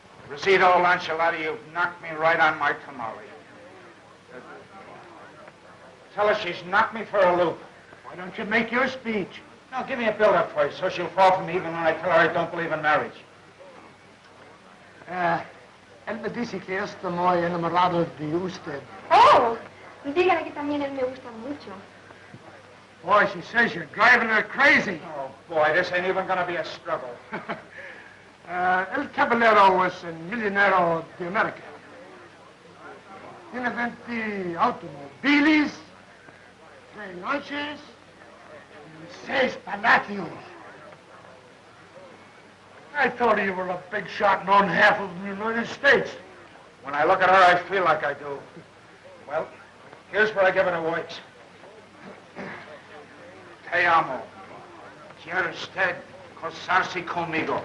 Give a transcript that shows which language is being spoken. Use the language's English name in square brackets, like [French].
[English] Rosita, old enchilada, you've knocked me right on my tamale. Tell her she's knocked me for a loop. Why don't you make your speech? No, give me a build-up first, so she'll fall for me even when I tell her I don't believe in marriage. [Spanish] Él me dice que está muy enamorado de usted. Oh, dígale que también él me gusta mucho. [English] Boy, she says you're driving her crazy. Oh, boy, this ain't even gonna be a struggle. El Caballero was a millionaire [Spanish] de America. Tiene 20 automobiles, 3 noches, y 6 palacios. [English] I thought you were a big shot and owned half of the United States. When I look at her, I feel like I do. Well, here's where I give it a works. [Spanish] Te amo. ¿Quiere usted casarse conmigo?